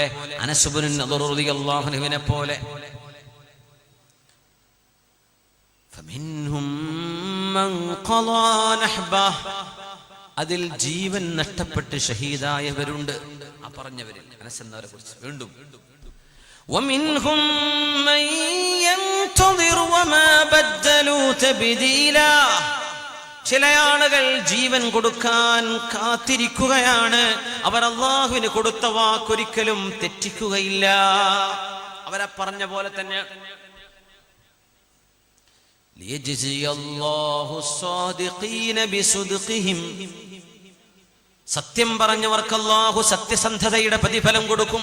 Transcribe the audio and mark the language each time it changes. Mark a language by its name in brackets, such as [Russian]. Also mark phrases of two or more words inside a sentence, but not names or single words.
[Malayalam] അനസ് ഇബ്നു നദർ [Arabic] رضي الله عنه [Malayalam] പോലെ. അതിൽ ജീവൻ നഷ്ടപ്പെട്ട് ഷഹീദായവരുണ്ട്. ആ പറഞ്ഞവരിൽ അനസ് എന്നവരെ കുറിച്ച് വീണ്ടും, [Arabic] ومنهم من ينتظر وما بدلوا تبديلا, [Malayalam] ചില ആളുകൾ ജീവൻ കൊടുക്കാൻ കാത്തിരിക്കുകയാണ്. അവർ അള്ളാഹുവിന് കൊടുത്ത വാക്കൊരിക്കലും തെറ്റിക്കുകയില്ല. അവരെ പറഞ്ഞ പോലെ തന്നെ. സത്യം പറഞ്ഞവർക്ക് അല്ലാഹു സത്യസന്ധതയുടെ പ്രതിഫലം കൊടുക്കും.